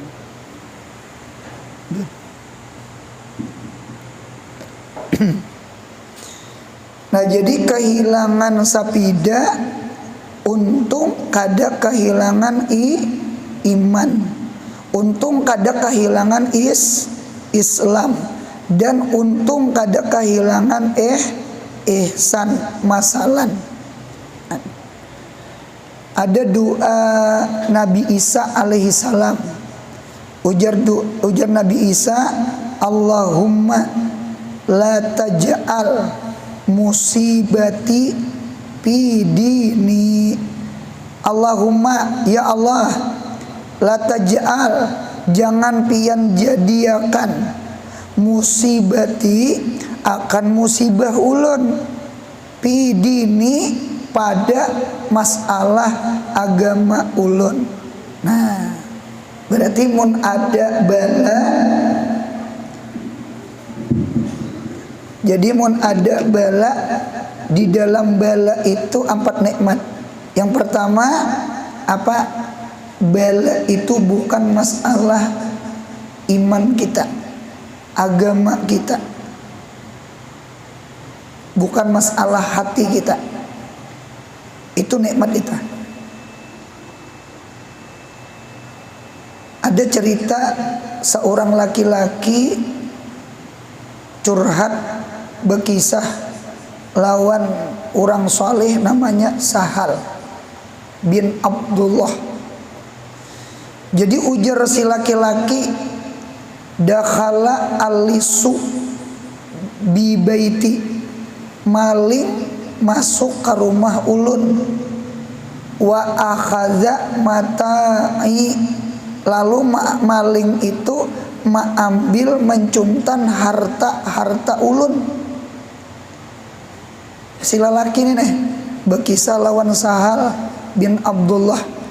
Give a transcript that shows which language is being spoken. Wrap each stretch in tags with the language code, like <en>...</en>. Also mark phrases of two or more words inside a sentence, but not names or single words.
<bjn>Nah, jadi kehilangan sapida, untung kada kehilangan iman, untung kada kehilangan Islam, dan untung kada kehilangan ihsan masalan. Ada doa Nabi Isa</bjn> <ar>عليه السلام.</ar> <bjn>Ujar Nabi Isa,</bjn> <ar>اللهم لا تجعل مصيبتي في ديني. اللهم، يا الله، لا تجعل,</ar> <bjn>jangan pian jadiakan, musibati, akan musibah ulun,</bjn> <ar>في ديني,</ar> <bjn>pada masalah agama ulun. Nah, berarti mun ada bala, jadi mun ada bala, di dalam bala itu 4 nikmat. Yang pertama apa? Bala itu bukan masalah iman kita, agama kita, bukan masalah hati kita. Itu nikmat kita. Ada cerita seorang laki-laki curhat, berkisah lawan orang soleh namanya Sahal bin Abdullah. Jadi ujar si laki-laki,</bjn> <ar>دخل اللص ببيتي,</ar> <bjn>maling masuk ke rumah ulun,</bjn> <ar>وأخذ متاعي,</ar> <bjn>lalu maling itu mengambil, mencuntan harta ulun. Si lelaki ini nih berkisah lawan Sahal bin Abdullah.</bjn>